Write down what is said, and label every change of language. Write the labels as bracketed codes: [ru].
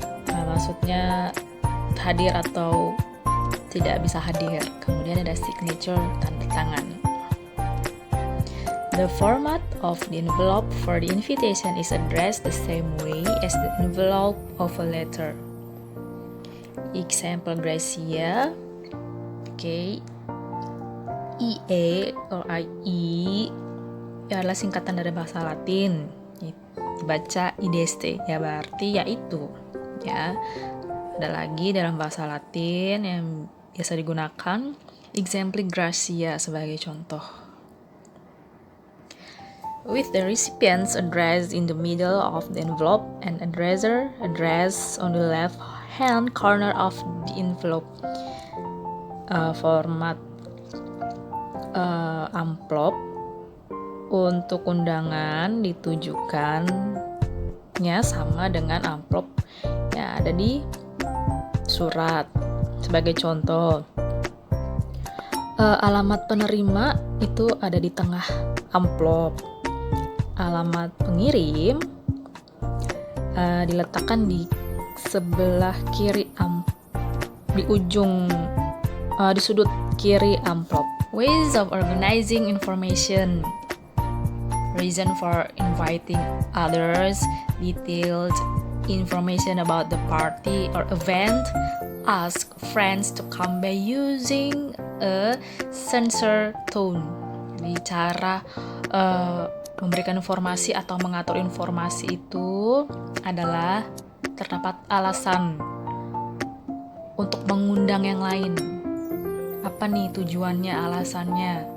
[id] Maksudnya hadir atau tidak bisa hadir. Kemudian ada signature, tanda tangan. [en] The format of the envelope for the invitation is addressed the same way as the envelope of a letter. Example, Gracia. Okay. [id] IE or IE adalah singkatan dari bahasa Latin. Dibaca IDST, ya berarti yaitu. Ya. Ada lagi dalam bahasa Latin yang biasa digunakan, exempli Gracia sebagai contoh. [en] With the recipient's address in the middle of the envelope and addresser address on the left hand corner of the envelope. [id] Format amplop untuk undangan ditujukannya sama dengan amplop yang ada di surat. Sebagai contoh, alamat penerima itu ada di tengah amplop. Alamat pengirim diletakkan di sebelah kiri di ujung di sudut kiri amplop. [en] Ways of organizing information. Reason for inviting others. Detailed information about the party or event. Ask friends to come by using a sincere tone. [id] Jadi cara memberikan informasi atau mengatur informasi itu adalah terdapat alasan untuk mengundang yang lain. Apa nih tujuannya, alasannya?